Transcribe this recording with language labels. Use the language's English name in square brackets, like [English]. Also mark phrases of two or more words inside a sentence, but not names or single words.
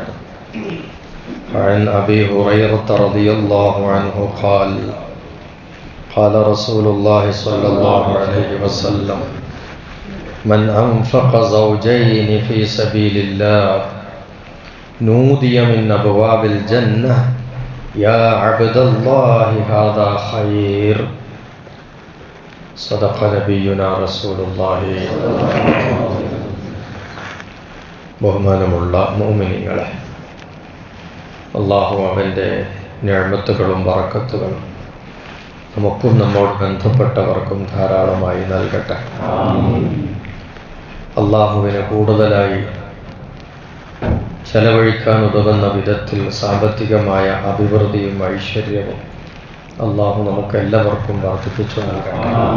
[Arabic] عن أبي هريرة رضي الله عنه قال قال رسول الله صلى الله عليه وسلم: من أنفق زوجين في سبيل الله نودي من أبواب الجنة يا عبد الله هذا خير. صدق نبينا رسول الله. [Malayalam] ബഹുമാനമുള്ള മുഅ്മിനീങ്ങളെ, അല്ലാഹു അവൻ്റെ നിഅമത്തുകളും ബറക്കത്തുകളും നമുക്കും നമ്മോട് ബന്ധപ്പെട്ടവർക്കും ധാരാളമായി നൽകട്ടെ. അല്ലാഹുവിനെ കൂടുതലായി ചെലവഴിക്കാൻ ഉതകുന്ന വിധത്തിൽ സാമ്പത്തികമായ അഭിവൃദ്ധിയും ഐശ്വര്യവും അല്ലാഹു നമുക്കെല്ലാവർക്കും വർദ്ധിപ്പിച്ചു നൽകട്ടെ.